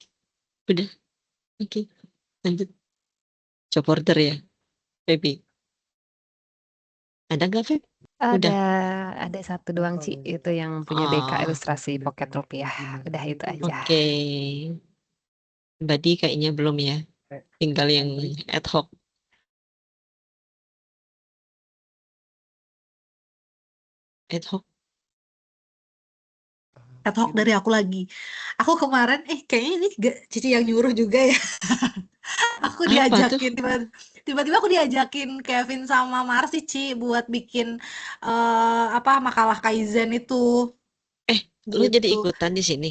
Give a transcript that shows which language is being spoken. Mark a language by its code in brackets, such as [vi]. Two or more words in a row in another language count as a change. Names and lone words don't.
[id] Udah. Oke. Lanjut. [en] Job order [id] ya, Baby. Ada nggak, Feb? Udah. Ada satu doang, Ci, itu yang punya BK Oh, ilustrasi Pocket Rupiah. Udah itu aja. oke. Badi kayaknya belum ya. Tinggal yang [la] ad hoc. Ad hoc. Ad hoc [id] dari aku lagi. Aku kemarin, kayaknya ini Cici yang nyuruh juga ya. Aku Apa tuh? diajakin tiba-tiba aku diajakin Kevin sama Marsi, Ci, buat bikin makalah Kaizen itu Lu jadi gitu. ikutan di sini?